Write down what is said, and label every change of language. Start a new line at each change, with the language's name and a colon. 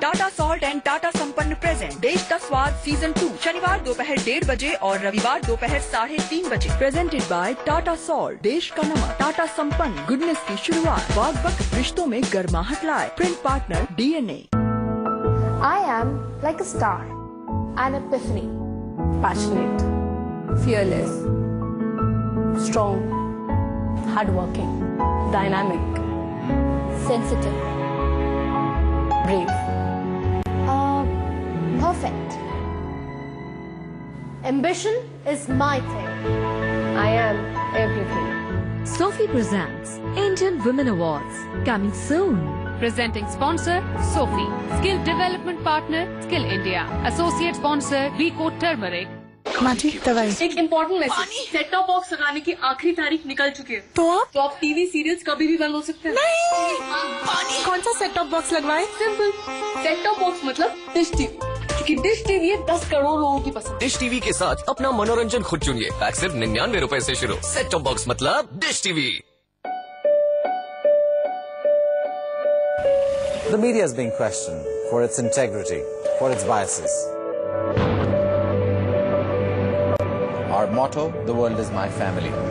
Hindi: Tata salt and Tata संपन्न present देश का स्वाद सीजन 2, शनिवार दोपहर 1:30 बजे और रविवार दोपहर 3:30 बजे.
English: presented by
Hindi: टाटा सॉल्ट, देश का नमक. टाटा संपन्न, गुडनेस की शुरुआत. वाकबक रिश्तों में गर्माहट लाए. Print partner DNA.
English: I am like a star, an epiphany, passionate, fearless, strong, hardworking, dynamic, sensitive, brave, perfect. Ambition is my thing. I am everything. Sophie presents Indian Women Awards, coming soon. Presenting sponsor Sophie, skill development partner Skill India, associate sponsor Vico Turmeric.
Hindi: एक important message. Set top box लगाने की आखिरी तारीख निकल चुकी है. तो आप टीवी सीरियल्स कभी भी बंद हो सकते हैं. नहीं, कौन सा सेट टॉप बॉक्स लगवाएं? सिंपल, सेट टॉप बॉक्स मतलब डिश टीवी, क्योंकि डिश टीवी है 10 करोड़ लोगों की पसंद. डिश टीवी के साथ अपना मनोरंजन खुद चुनिए. पैक सिर्फ 99 रुपए से शुरू. सेट टॉप बॉक्स मतलब dish TV.
English: The media is being questioned for its integrity, for its biases. Our motto, the world is my family.